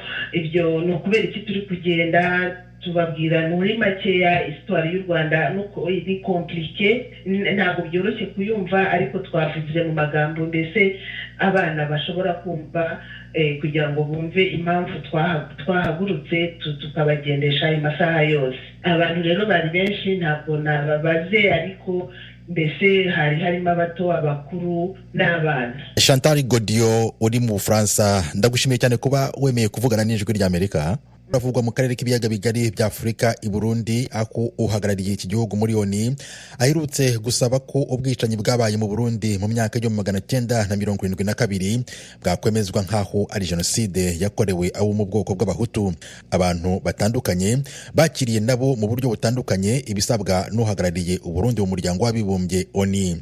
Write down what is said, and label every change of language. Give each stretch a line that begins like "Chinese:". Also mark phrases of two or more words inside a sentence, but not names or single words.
Kinyarwanda: Ibyo ni ukubera iki turi kugenda, tubabwira muri makeya histoire y'u Rwanda nuko iri compliqué, ntabwo byoroshye kuyumva, ariko twavuze mu magambo mbese abana bashobora kumva, kugira ngo bumve impamvu twahagurutse tukabagendesha ayo masaha yose. Abantu rero bari benshi, ntabwo nababaze, ariko mbese harimo abato, abakuru n'abana. Chantal Godiyo uri mu Bufaransa, ndagushimiye cyane kuba wemeye kuvugana n'Ijwi ry'Amerika. Uravugwa mu karere k'ibiyaga bigari bya Afurika i Burundi, ako uhagarariye iki gihugu muri ONU aherutse gusaba ko ubwicanyi bwabaye mu Burundi mu myaka yo 1972 bwakwemezwa nk'aho ari jenoside yakorewe abo mu bwoko bw'abahutu. Abantu batandukanye bakiriye nabo mu buryo butandukanye ibisabwa n'uhagarariye Uburundi mu muryango w'abibumbye ONU.